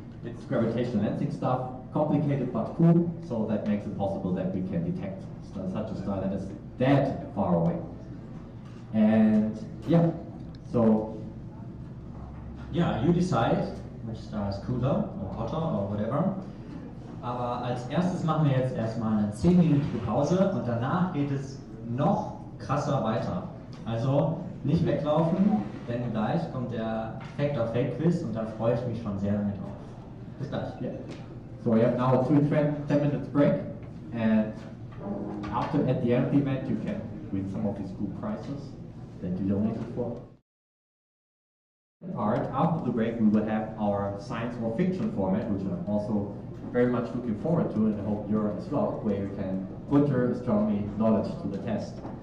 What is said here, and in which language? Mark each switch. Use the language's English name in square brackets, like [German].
[English] It's gravitational lensing stuff, complicated but cool, so that makes it possible that we can detect such a star that is that far away. And yeah, so Ja, you decide which star is cooler or hotter or whatever. [German] Aber als erstes machen wir jetzt erstmal eine 10-minütige Pause und danach geht es noch krasser weiter. Also nicht weglaufen, denn gleich kommt der Fact or Fake Quiz und da freue ich mich schon sehr lange drauf. Bis gleich. [English] yeah. So we have now a 10 minutes break, and after at the end of the event you can win some of these cool prizes that you donated for. After the break we will have our science or fiction format, which I'm also very much looking forward to, and I hope you're as well, where you can put your astronomy knowledge to the test.